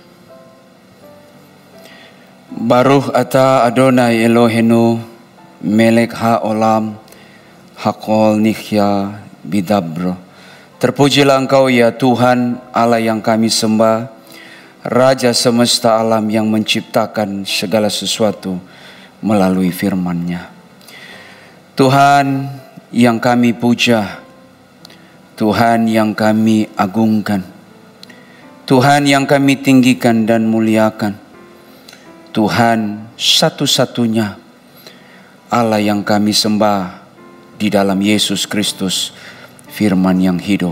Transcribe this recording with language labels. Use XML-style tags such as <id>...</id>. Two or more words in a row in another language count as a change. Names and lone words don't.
<he>ברוך אתה אדוני אלוהינו מלך העולם הכל נהיה בדברו.</he> <id>Terpujilah Engkau ya Tuhan Allah yang kami sembah, Raja semesta alam yang menciptakan segala sesuatu melalui firman-Nya. Tuhan yang kami puja, Tuhan yang kami agungkan, Tuhan yang kami tinggikan dan muliakan, Tuhan satu-satunya Allah yang kami sembah di dalam Yesus Kristus, firman yang hidup.</id>